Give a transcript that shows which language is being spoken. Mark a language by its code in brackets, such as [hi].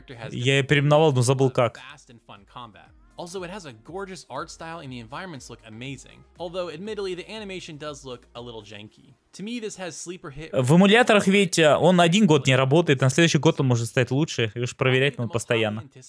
[ru] Я ее переименовал, но забыл как. [en] Also, it has a gorgeous art style and the environments look amazing. Although, admittedly, the animation does look a little janky. To me, this has sleeper hit. [ru] В эмуляторах ведь он один год не работает, на следующий год он может стать лучше, и уж проверять надо постоянно.